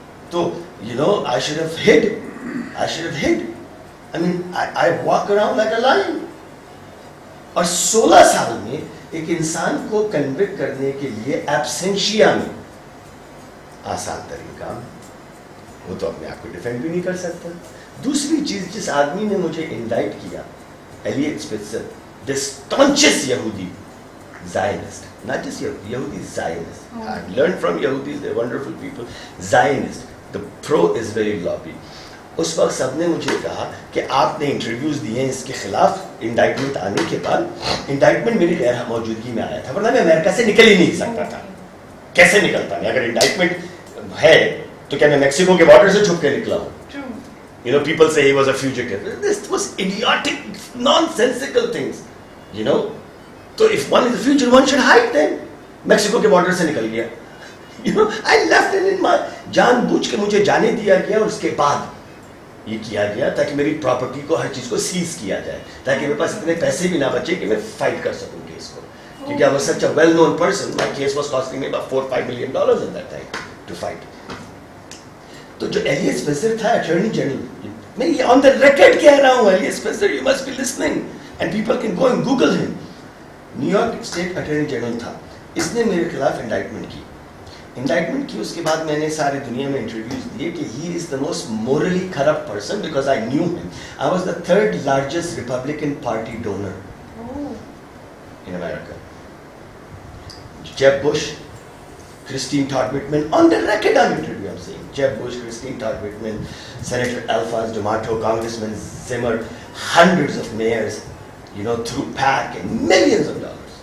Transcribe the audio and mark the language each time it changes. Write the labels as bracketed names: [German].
[English] تو you know, I should have hid. I mean, I walk around like a lion. [Urdu] اور 16 سال میں ایک انسان کو کنوکٹ کرنے کے لیے ایبسینشیا میں آسان ترین کام, وہ تو اپنے آپ کو ڈیفینڈ بھی نہیں کر سکتا. دوسری چیز, جس آدمی نے مجھے انڈائٹ کیا, elite اسپیٹزر, [English] the staunchest Yahudi Zionist, [Urdu] not just Yahudi Zionist. [English] I've learned from Yahudis, they're wonderful people. Zionist, the pro-Israel lobby. [Urdu] اس وقت سب نے مجھے کہا کہ آپ نے انٹرویوز دیے ہیں اس کے خلاف. انڈائٹمنٹ آنے کے بعد, انڈائٹمنٹ میری غیر موجودگی میں آیا تھا, ورنہ میں امریکہ سے نکل ہی نہیں سکتا تھا. کیسے نکلتا میں؟ اگر انڈائٹمنٹ ہے تو کیا میں میکسیکو کے بارڈر سے چھپ کے نکلا ہوں؟ [English] You know, people say he was a fugitive. This was idiotic, nonsensical things. You know, so if one is a fugitive, one should hide then. [Urdu] Mexico کے بارڈر سے نکل گیا. [English] You know, I left it in my [Urdu] جان بوجھ کے مجھے جانے دیا گیا, اور اس کے بعد یہ کیا گیا تاکہ میری پراپرٹی کو, ہر چیز کو سیز کیا جائے, تاکہ میرے پاس اتنے پیسے بھی نہ بچے کہ میں فائٹ کر سکوں کیس کو. [English] کیونکہ I was such a well-known person, my case was costing me about $4-5 million in that time to fight. [Urdu] تو جو ایلیٹ اسپیسر تھا اٹارنی جنرل, میں یہ آن دا ریکارڈ کہہ رہا ہوں, elite اسپیسر, [English] You must be listening and people can go and Google him. [Urdu] New York state attorney general تھا, اس نے میرے خلاف انڈائٹمنٹ کی. اس کے بعد میں نے ساری دنیا میں انٹرویوز دیے کہ [English] He is the most morally corrupt person, because I knew him. I was the 3rd largest Republican party donor in America. Jeb Bush, Christine Todd Whitman, on the record I'm interviewing, I'm saying Jeb Bush, Christine Todd Whitman, Senator Alphonse D'Amato, Congressman Zimmer, hundreds of mayors, you know, through PAC and millions of dollars.